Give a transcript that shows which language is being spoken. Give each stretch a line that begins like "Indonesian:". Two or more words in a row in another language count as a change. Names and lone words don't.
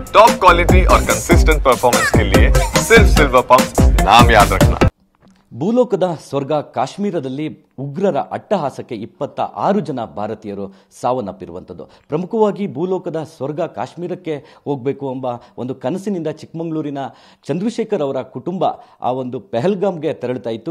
English: top quality
Hindi: और
English: consistent performance
Hindi: के लिए सिर्फ सिल्वर पंप नाम याद रखना।
Kannada: ಭೂಲೋಕದ ಸ್ವರ್ಗ ಕಾಶ್ಮೀರದಲ್ಲಿ ಉಗ್ರರ ಅಟ್ಟಹಾಸಕ್ಕೆ 26 ಜನ ಭಾರತೀಯರು ಸಾವನ್ನಪ್ಪಿರುವಂಥದ್ದು. ಪ್ರಮುಖವಾಗಿ ಭೂಲೋಕದ ಸ್ವರ್ಗ ಕಾಶ್ಮೀರಕ್ಕೆ ಹೋಗಬೇಕು ಎಂಬ ಒಂದು ಕನಸಿನಿಂದ ಚಿಕ್ಕಮಗಳೂರಿನ ಚಂದ್ರಶೇಖರ್ ಅವರ ಕುಟುಂಬ ಆ ಒಂದು ಪೆಹಲ್ಗಾಮ್ಗೆ ತೆರಳುತ್ತಾ ಇತ್ತು.